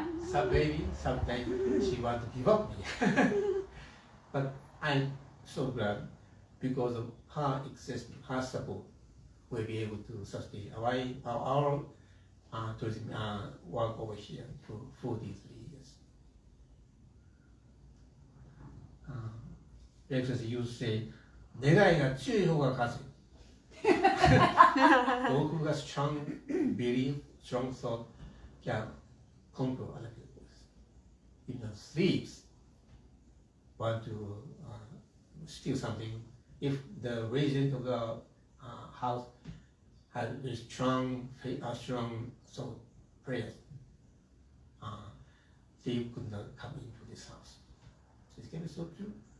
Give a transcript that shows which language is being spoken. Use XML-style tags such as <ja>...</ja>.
<en>Some maybe sometimes she wants to give up me, but I'm so glad because of her existence, her support, we'll be able to sustain our tourism work over here for 43 years. Actually, you say,</en> <ja>願いが強い方が勝つ。</ja> <en>Those who have strong belief, strong thought, can conquer other people. Even thieves want to steal something. If the resident of the house had a strong thought, prayers, thief could not come into this house. This can be so true.</en>